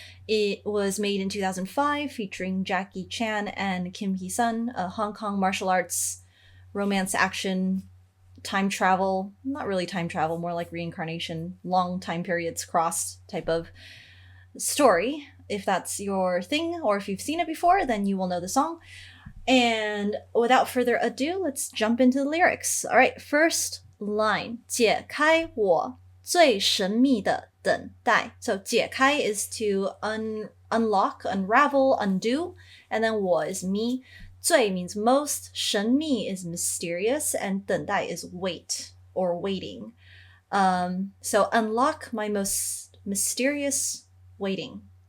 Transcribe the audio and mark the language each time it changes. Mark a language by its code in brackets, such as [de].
[en] It was made in 2005, featuring Jackie Chan and Kim Hee-sun, a Hong Kong martial arts, romance action, time travel, not really time travel, more like reincarnation, long time periods crossed type of story. If that's your thing, or if you've seen it before, then you will know the song. And without further ado, let's jump into the lyrics. All right, first line, [zh] 解开我最神秘的等待. [en] So 解开 is to unlock, unravel, undo, and then 我 is me. 最 means most, 神秘 is mysterious, and 等待 is wait or waiting. So unlock my most mysterious waiting.